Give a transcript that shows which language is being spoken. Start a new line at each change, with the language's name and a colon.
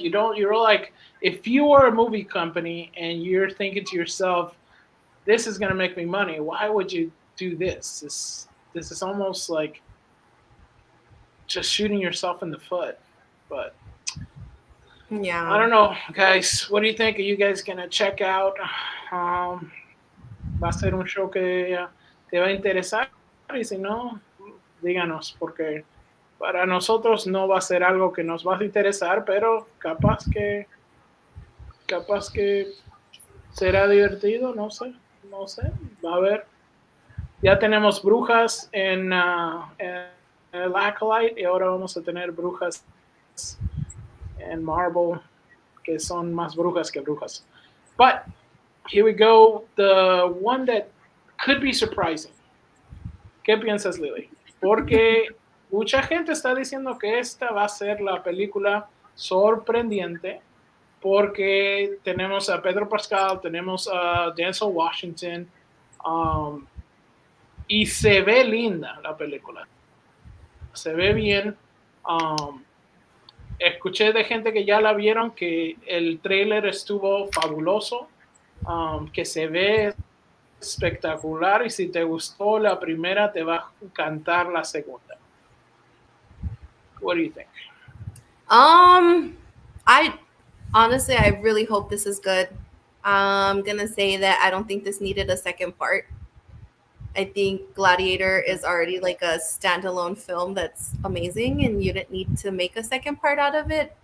English: You're like, if you are a movie company and you're thinking to yourself, this is going to make me money, why would you do this? This is almost like just shooting yourself in the foot. But yeah. I don't know, guys. What do you think? Are you guys going to check out?
Spanish: Va a ser un show que te va a interesar, y si no, díganos, porque para nosotros no va a ser algo que nos va a interesar, pero capaz que será divertido, no sé, va a ver. Ya tenemos brujas en el Acolyte y ahora vamos a tener brujas en Marvel, que son más brujas que brujas.
English: But here we go, the one that could be surprising.
Spanish: ¿Qué piensas, Lily? Porque mucha gente está diciendo que esta va a ser la película sorprendente porque tenemos a Pedro Pascal, tenemos a Denzel Washington, y se ve linda la película. Se ve bien. Escuché de gente que ya la vieron que el trailer estuvo fabuloso, que se ve espectacular y si te gustó la primera te va a encantar la segunda.
English: What do you think? I honestly, I really hope this is good. I'm gonna say that I don't think this needed a second part. I think Gladiator is already like a standalone film that's amazing, and you didn't need to make a second part out of it.